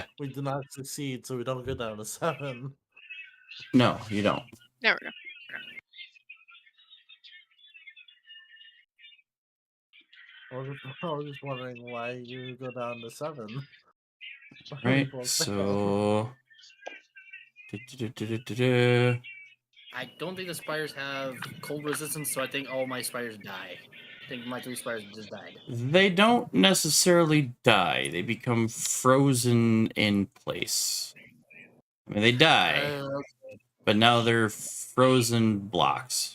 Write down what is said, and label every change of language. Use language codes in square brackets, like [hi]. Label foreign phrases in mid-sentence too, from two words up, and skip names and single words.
[en] We did not succeed, so we don't go down to 7. No, you don't. There we go. I was just wondering why you go down to 7. Right. Well, So. Du-du-du-du-du-du. I don't think the spiders have cold resistance, so I think all my spiders die. I think my 3 spiders just died. They don't necessarily die. They become frozen in place. I mean, they die, but now they're frozen blocks.